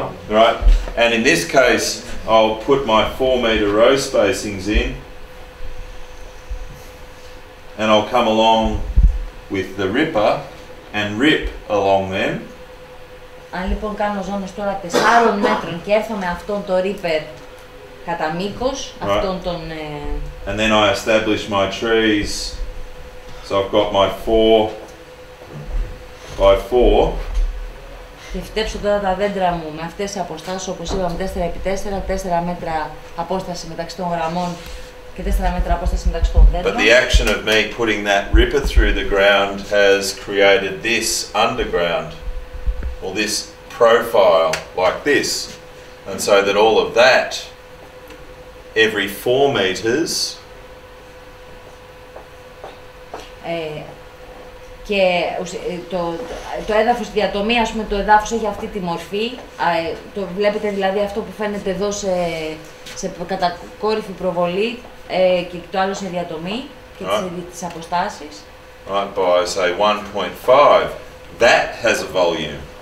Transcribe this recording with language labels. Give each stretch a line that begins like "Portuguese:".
English: Right, and in this case, I'll put my 4-metre row spacings in, and I'll come along with the ripper and rip along them.
Greek: Αν λοιπόν κάνω ζώνες τώρα 4 μέτρων και έρθω με αυτόν το ripper κατά μήκος, αυτόν τον...
English: And then I establish my trees, so I've got my 4x4.
Greek: Και φτέψω τώρα τα δέντρα μου με αυτές τις αποστάσεις, όπως είπαμε 4x4, 4 μέτρα απόσταση μεταξύ των γραμμών και 4 μέτρα απόσταση μεταξύ των δέντρων.
English: But the action of me putting that ripper through the ground has created this underground, or this profile like this. And so that all of that, every 4 metres,
Greek: και το έδαφος, η διατομή, ας πούμε, το εδάφος έχει αυτή τη μορφή. Το βλέπετε δηλαδή αυτό που φαίνεται εδώ σε κατακόρυφη προβολή και το άλλο σε διατομή και τις αποστάσεις.
English: Right, by say 1.5, that has a volume.